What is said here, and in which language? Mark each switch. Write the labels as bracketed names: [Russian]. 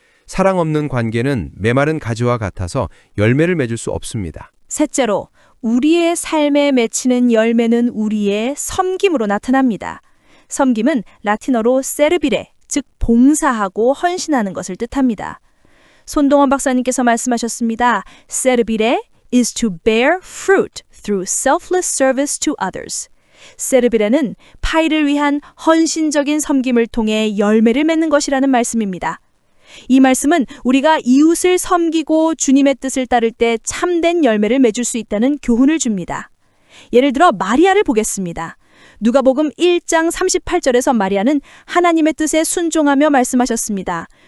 [Korean] 사랑 없는 관계는 메마른 가지와 같아서 열매를 맺을 수 없습니다. 셋째로, 우리의 삶에 맺히는 열매는 우리의 섬김으로 나타납니다. 섬김은 라틴어로 세르비레, 즉 봉사하고 헌신하는 것을 뜻합니다. 손동원 박사님께서 말씀하셨습니다. [English] 세르비레 is to bear fruit through selfless service to others. [Korean] 세르비레는 파이를 위한 헌신적인 섬김을 통해 열매를 맺는 것이라는 말씀입니다. 이 말씀은 우리가 이웃을 섬기고 주님의 뜻을 따를 때 참된 열매를 맺을 수 있다는 교훈을 줍니다. 예를 들어 마리아를 보겠습니다. 누가복음 1장 38절에서 마리아는 하나님의 뜻에 순종하며 말씀하셨습니다.